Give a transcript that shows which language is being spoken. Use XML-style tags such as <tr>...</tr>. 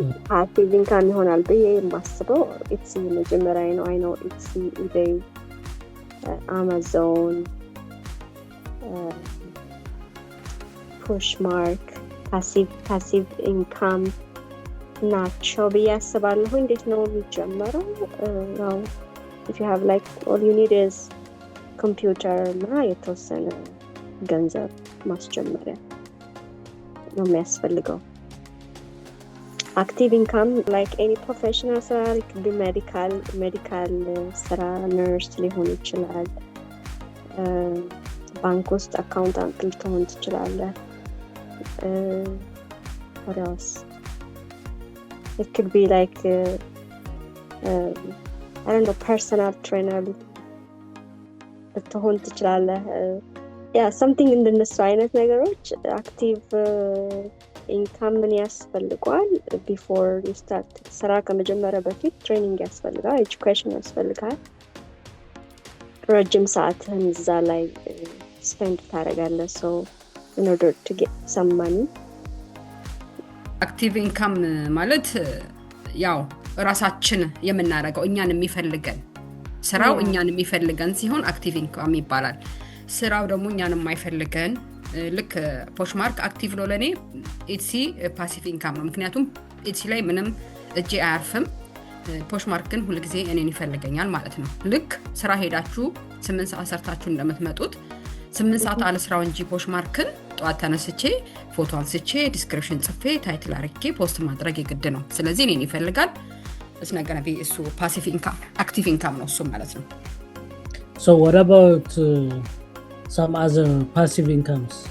<am>passive income ይሆናል ብዬ የማስበው Etsy መጀመሪያ ነው። I know Etsy, eBay, Amazon, Poshmark passive income ናቸው ብዬ አስባለሁ። እንዴት ነው የሚጀመረው? ነው</am> <en>if you have like all you need is computer</en> <am>እና የተወሰነ ገንዘብ ማስጀመሪያ ነው የሚያስፈልገው። active income like any professional ስራ</am> <en>it could be medical</en> <am>ስራ nurse ሊሆን ይችላል። ባንክ ውስጥ አካውንታንት ልትሆን ትችላለህ።</am> <en>what else? It could be like I don't know, personal trainer</en> <am>ልትሆን ትችላለህ።</am> <en>yeah, something in the አይነት ነገሮች active income</en> <am>ምን ያስፈልጋል?</am> <en>before you start</en> <am>ስራ ከመጀመሪያ በፊት ትሬኒንግ ያስፈልጋል፣ ኤጁኬሽን ያስፈልጋል። ረጅም ሰዓትን እዛ ላይ spend ታደርጋለህ</am> <en>so in order to get some money.</en> <am>active income ማለት ያው ራሳችን የምናደርገው እኛን የሚፈልገን ስራው እኛን የሚፈልገን ሲሆን active income ይባላል። ስራው ደግሞ እኛን የማይፈልገን ልክ ፖሽማርክ አክቲቭ ነው ለኔ፣ Etsy passive income ነው። ምክንያቱም Etsy ላይ ምንም እጄ አያርፍም። ፖሽማርክ ግን ሁሉ ጊዜ እኔን ይፈልገኛል ማለት ነው። ልክ ስራ ሄዳችሁ 8 ሰዓት ሰርታችሁ እንደምትመጡት 8 ሰዓት አለ ስራው እንጂ ፖሽማርክን ጧት ተነስቼ ፎቶ አንስቼ ዲስክሪፕሽን ጽፌ ታይትል አርጌ ፖስት ማድረግ የግድ ነው። ስለዚህ እኔን ይፈልጋል። እስነገና እሱ passive income active income ነው እሱ ማለት ነው።</am> <en>So what about some other passive incomes?</en>